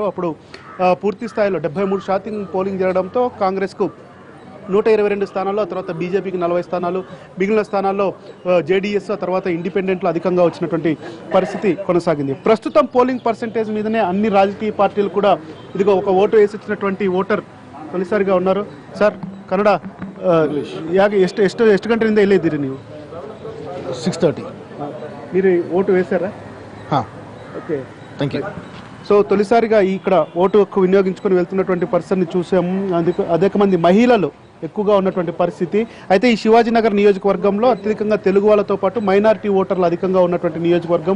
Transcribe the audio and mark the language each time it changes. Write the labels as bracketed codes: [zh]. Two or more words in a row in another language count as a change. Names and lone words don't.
[te] అప్పుడు పూర్తి స్థాయిలో 73% పోలింగ్ జరగడంతో కాంగ్రెస్కు 122 స్థానాల్లో, ఆ తర్వాత బీజేపీకి 40 స్థానాలు, మిగిలిన స్థానాల్లో జేడీఎస్, ఆ తర్వాత ఇండిపెండెంట్లు అధికంగా వచ్చినటువంటి పరిస్థితి కొనసాగింది. ప్రస్తుతం [en] polling percentage [te] మీదనే అన్ని రాజకీయ పార్టీలు కూడా ఇదిగో ఒక ఓటు వేసి వచ్చినటువంటి ఓటర్ తొలిసారిగా ఉన్నారు. [kn] ಸರ್ ಕನ್ನಡ ಎಷ್ಟು ಗಂಟೆಯಿಂದ ಇಲ್ಲೇ ಇದ್ದೀರಿ ನೀವು? 6:30. [te] మీరు ఓటు వేశారా? ఓకే, [en] thank you. [te] సో తొలిసారిగా ఇక్కడ ఓటు హక్కు వినియోగించుకొని వెళ్తున్నటువంటి పర్సన్ని చూసాము. అనేక మంది మహిళలు ఎక్కువగా ఉన్నటువంటి పరిస్థితి. అయితే ఈ శివాజీనగర్ నియోజకవర్గంలో అత్యధికంగా తెలుగు వాళ్ళతో పాటు మైనారిటీ ఓటర్లు అధికంగా ఉన్నటువంటి నియోజకవర్గం.